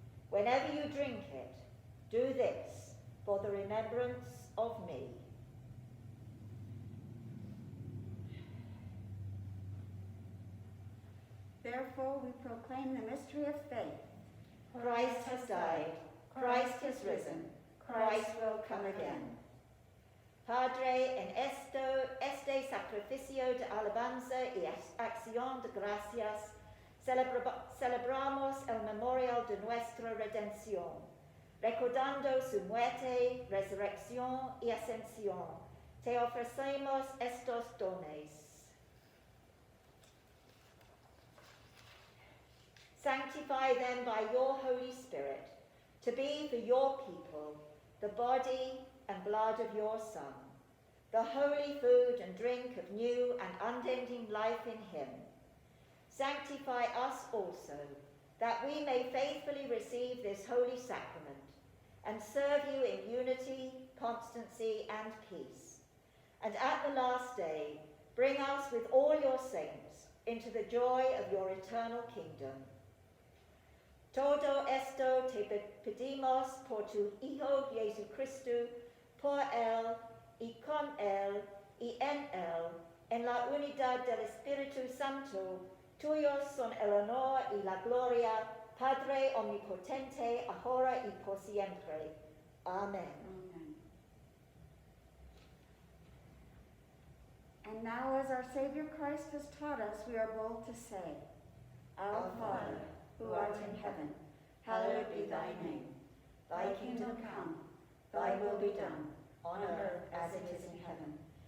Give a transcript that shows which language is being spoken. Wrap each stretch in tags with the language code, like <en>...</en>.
<en>Whenever you drink it, do this for the remembrance of me." Therefore we proclaim the mystery of faith. Christ has died, Christ has risen, Christ will come again.</en> <es>Padre, en este sacrificio de alabanza y acción de gracias, celebramos el memorial de nuestra redención, recordando su muerte, resurrección y ascensión. Te ofrecemos estos dones.</es> <en>Sanctify them by your Holy Spirit, to be for your people the body and blood of your Son, the holy food and drink of new and unending life in him. Sanctify us also, that we may faithfully receive this holy sacrament and serve you in unity, constancy, and peace. And at the last day, bring us with all your saints into the joy of your eternal kingdom.</en> <es>Todo esto te pedimos por tu Hijo Jesucristo, por Él y con Él y en la unidad del Espíritu Santo, tuyos son el honor y la gloria, Padre omnipotente, ahora y por siempre.</es> <en>Amen. Amen. And now, as our Savior Christ has taught us, we are bold to say, Our Father, who art in heaven, hallowed be thy name. Thy kingdom come, thy will be done, on earth as it is in heaven.</en>